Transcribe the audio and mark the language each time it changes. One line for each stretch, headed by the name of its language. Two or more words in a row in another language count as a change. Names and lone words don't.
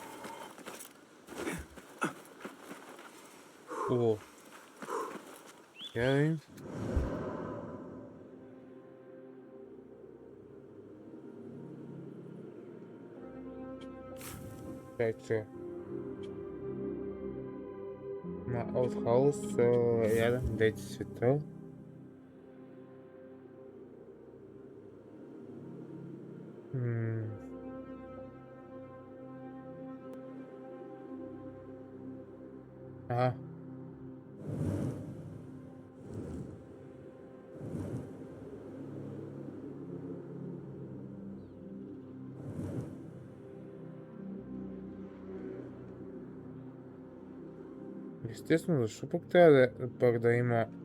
Bulgarian: О. Я да видим. Чакай. На Outhouse, рядом, дайте света. Ага. Естествено, защо пък трябва да има...